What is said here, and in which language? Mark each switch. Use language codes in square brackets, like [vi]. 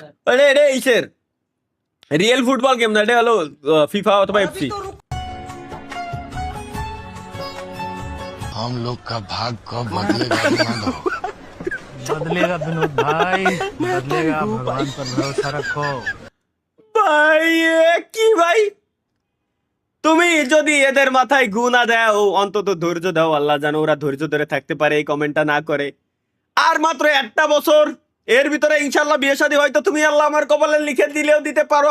[bn] আরে এটা ইসের রিয়েল ফুটবল গেম না, এটা হলো ফিফা অথবা এফসি। [hi] हम लोग का भाग कब बदलेगा मानो। बदलेगा विनोद भाई, बदलेगा। भगवान पर भरोसा रखो। [bn] ভাই কি ভাই, তুমি যদি এদের মাথায় গু না দাও, অন্তত ধৈর্য দাও, আল্লাহ জানো ওরা ধৈর্য ধরে থাকতে পারে এই কমেন্টটা না করে। আর মাত্র একটা বছর, এর ভিতরে ইনশাল্লাহ বিয়ে শাদী হয়তো তুমি আল্লাহ আমার কপালে লিখে দিলেও দিতে পারো।